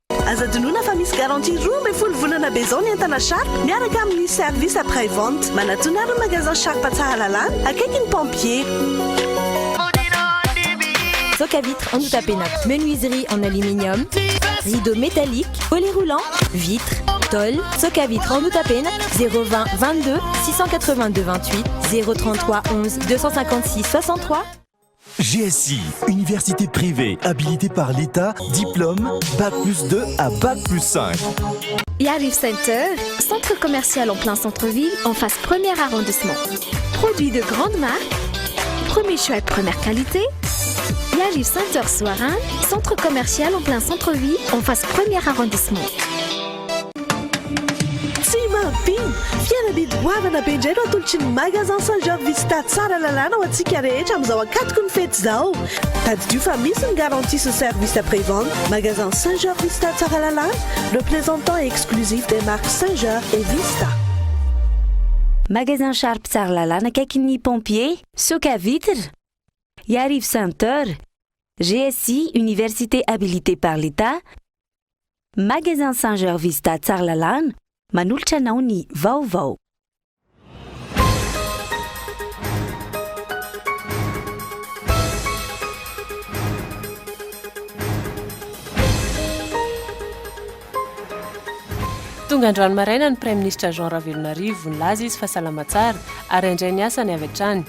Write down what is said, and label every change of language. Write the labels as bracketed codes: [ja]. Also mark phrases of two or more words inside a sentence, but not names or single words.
[mg] aza dinona fa misy garantie 12 volana be zao ny entana Sharp miaraka amin'ny [fr] service après vente [mg] manatonary magasin Sharp tsara lalàna akaiky ny pompier. [fr] Soc à vitres en Outapena, menuiserie en aluminium, rideaux métalliques, volets roulants, vitres, tôle. Soc à vitres en Outapena, 020 22 682 28 033 11 256 63. GSI, université privée, habilitée par l'État, diplôme, Bac+2 à Bac+5. Yarif Center, centre commercial en plein centre-ville, en face premier arrondissement. Produits de grande marque, premier choix et première qualité. Yarif Center Soarin, centre commercial en plein centre-ville, en face premier arrondissement. [mg] Fiara bidoavana be indray no atolotry ny magasin Saint-Georges Vista tsara lalàna ho antsika rehetra amin'izao ankatoko ny fety izao. Tadidio fa misy ny [fr] garantie ce service après-vente. [mg] Magasin Saint-Georges Vista tsara lalàna, [fr] représentant exclusif des marques Saint-Georges et Vista. [mg] Magasin Sharp tsara lalàna akaikin'ny pompier, Soc à vitres, Yarif Center, GSI, [fr] université habilitée par l'État, [mg] Magasin Saint-Georges Vista tsara lalàna, manolotra anao ny vaovao. Tonga androany maraina ny Prime Ministre Jean Ravelonarivo nilaza izy fa salama tsara ary indray ny asany avy hatrany.